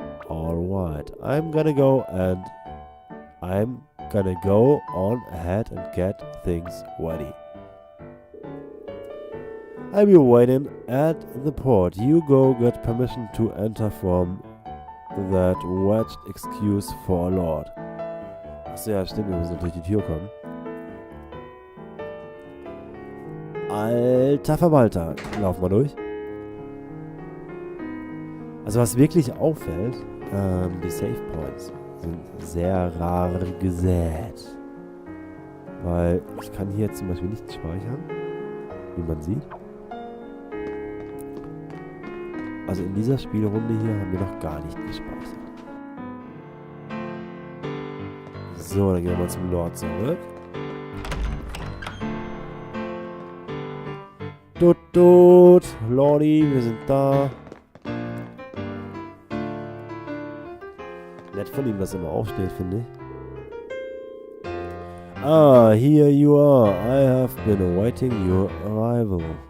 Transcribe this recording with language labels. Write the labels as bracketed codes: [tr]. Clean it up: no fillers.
[en] Alright, I'm gonna go on ahead and get things ready. I'll be waiting at the port. You go get permission to enter from that wretched excuse for a lord. [de] Achso, ja, stimmt, wir müssen durch die Tür kommen. Alter Verwalter, laufen wir durch. Also was wirklich auffällt, die Save Points sind sehr rar gesät. Weil ich kann hier zum Beispiel nicht speichern, wie man sieht. Also in dieser Spielrunde hier haben wir noch gar nicht gespeichert. So, dann gehen wir mal zum Lord zurück. Tut, Lordi, wir sind da. Nett von ihm, dass er immer aufsteht, finde ich. [en] Ah, here you are. I have been awaiting your arrival.